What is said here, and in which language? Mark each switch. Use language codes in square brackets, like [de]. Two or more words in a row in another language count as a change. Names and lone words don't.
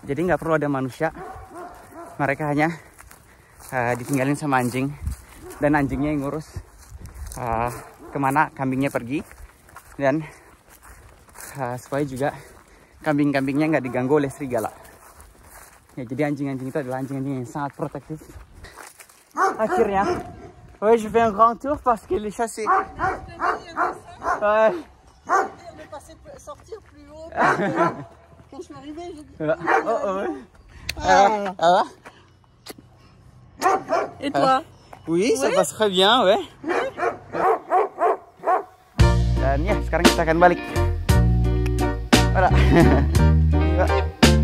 [id] Jadi nggak perlu ada manusia. Mereka hanya ditinggalin sama anjing dan anjingnya yang ngurus kemana kambingnya pergi, dan supaya juga kambing-kambingnya nggak diganggu oleh serigala. Ya, jadi anjing-anjing itu adalah anjing-anjing yang sangat protektif. Akhirnya, [fr] ouais, je fais un grand tour parce que les chats c'est. Ouais. Sortir plus haut. Quand je suis arrivé, j'ai dit. Et toi? Oui, ça passe très bien, ouais. [id] Dan ya, sekarang kita akan balik. Voilà.